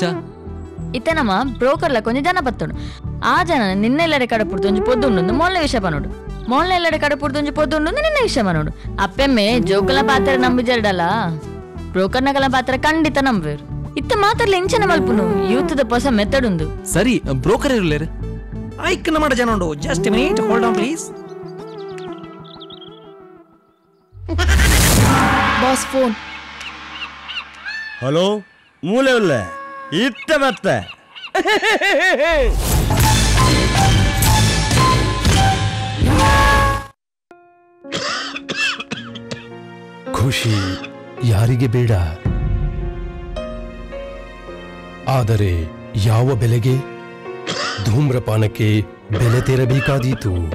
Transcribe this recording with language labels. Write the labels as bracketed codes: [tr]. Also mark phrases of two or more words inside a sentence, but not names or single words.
[tcy] ಇತ್ತನಮ್ಮ ಬ್ರೋಕರ್ಲ ಕೊಂಚ ಜನ ಬತ್ತೋಡು ಆ ಜನ ನಿನ್ನೆಲ್ಲಡೆ ಕಡಪುಡ್ದು ಒಂಜಿ ಪೊದ್ದುಂಡು ಮೊನ್ನೆ ವಿಷಯ ಪನೋಡು ಮೊನ್ನೆ ಎಲ್ಲಡೆ ಕಡಪುಡ್ದು ಒಂಜಿ ಪೊದ್ದುಂಡು ನಿನ್ನೆ ವಿಷಯ ಪನೋಡು ಅಪ್ಪೆಮ್ಮೆ ಜೋಕುಲ ಪಾತ್ರ ನಂಬಿಜರ್ಡಲ್ಲ ಬ್ರೋಕರ್ನಗಲ ಪಾತ್ರ ಖಂಡಿತ ನಂಬೇರು ಇತ್ತ ಮಾತ್ರಲ್ಲ ಇಂಚನ ಮಲ್ಪುನು ಯೂತ್ದ ಹೊಸ ಮೆಥಡ್ ಉಂದು ಸರಿ ಬ್ರೋಕರ್ ಇರ್ಲೇರು ಆಯ್ಕನ ಮಾಡ ಜನ ಉಂಡು [en] just minute hold on please boss phone [tcy] ಹಲೋ ಮೂಲೆ ಉಲ್ಲೆ ಇತ್ತ ಮತ್ತೆ [kn] ಖುಷಿ ಯಾರಿಗೆ ಬೇಡ, ಆದರೆ ಯಾವ ಬೆಲೆಗೆ ಧೂಮ್ರಪಾನಕ್ಕೆ ಬೆಲೆ ತೆರಬೇಕಾದೀತು.